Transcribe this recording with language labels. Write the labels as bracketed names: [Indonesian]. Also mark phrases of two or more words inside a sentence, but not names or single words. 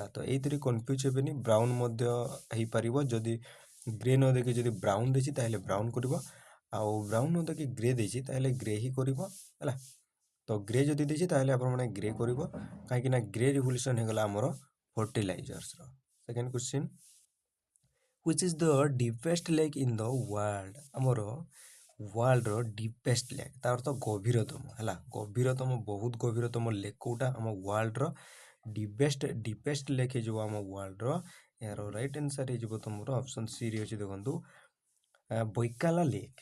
[Odia] ତ ଏଇଥିରେ କନଫ୍ୟୁଜ୍ ହେବେନି, ବ୍ରାଉନ୍ ମଧ୍ୟ ହେଇପାରିବ। ଯଦି ଗ୍ରେ ନ ଦେଇକି ଯଦି ବ୍ରାଉନ୍ ଦେଇଛି ତାହେଲେ ବ୍ରାଉନ୍ କରିବ, ଆଉ ବ୍ରାଉନ୍ ନ ଦେଇକି ଗ୍ରେ ଦେଇଛି ତାହେଲେ ଗ୍ରେ ହିଁ କରିବ ହେଲା। ତ ଗ୍ରେ ଯଦି ଦେଇଛି ତାହେଲେ ଆପଣମାନେ ଗ୍ରେ କରିବ, କାହିଁକି ନା [English] grey revolution [Odia] ହେଇଗଲା ଆମର ଫର୍ଟିଲାଇଜର୍ସର। [English] second question, which is the deepest lake in the world। [Odia] ଆମର ୱାର୍ଲଡର [English] deepest lake, [Odia] ତା ଅର୍ଥ ଗଭୀରତମ ହେଲା। ଗଭୀରତମ, ବହୁତ ଗଭୀରତମ ଲେକ୍ କୋଉଟା, ଆମ ୱାର୍ଲଡର [English] deepest lake [Odia] ହେଇଯିବ ଆମ ୱାର୍ଲଡର। ଏହାର [English] right answer [Odia] ହେଇଯିବ ତମର [English] option C [Odia] ରେ ଅଛି, ଦେଖନ୍ତୁ ବୈକାଲା ଲେକ୍।